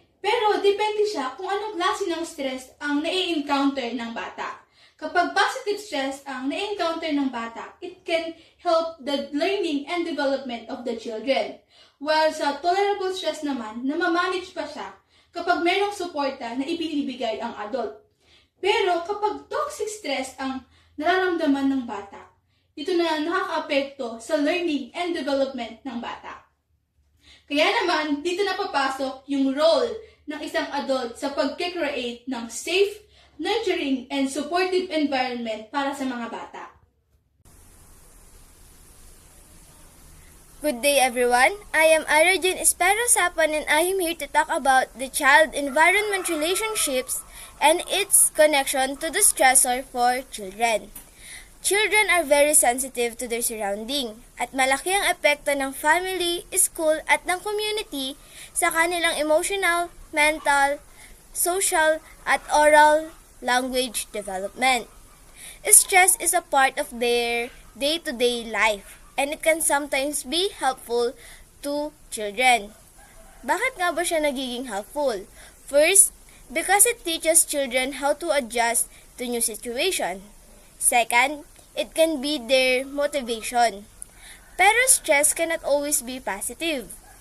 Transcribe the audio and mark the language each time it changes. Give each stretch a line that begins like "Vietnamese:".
Filipino: Pero depende siya kung anong klase ng stress ang nai-encounter ng bata. Kapag positive stress ang na-encounter ng bata,
English: it can help the learning and development of the children.
Filipino: While sa tolerable stress naman, na ma-manage pa siya kapag mayroong suporta na ibinibigay ang adult. Pero kapag toxic stress ang nararamdaman ng bata, ito na nakaka-apekto sa
English: learning and development
Filipino: ng bata. Kaya naman, dito na papasok yung role ng isang adult sa pag-create ng safe, nurturing, and supportive environment para sa mga bata.
English: Good day everyone, I am Arjun Espero Sapan and I am here to talk about the child-environment relationships and its connection to the stressor for children. Children are very sensitive to their surrounding
Filipino: at malaki ang epekto ng
English: family, school at ng community sa kanilang emotional, mental, social at oral language development. Stress is a part of their day-to-day life and it can sometimes be helpful to children.
Filipino: Bakit nga ba siya nagiging helpful?
English: First, because it teaches children how to adjust to new situation. Second, it can be their motivation. Pero stress cannot always be positive.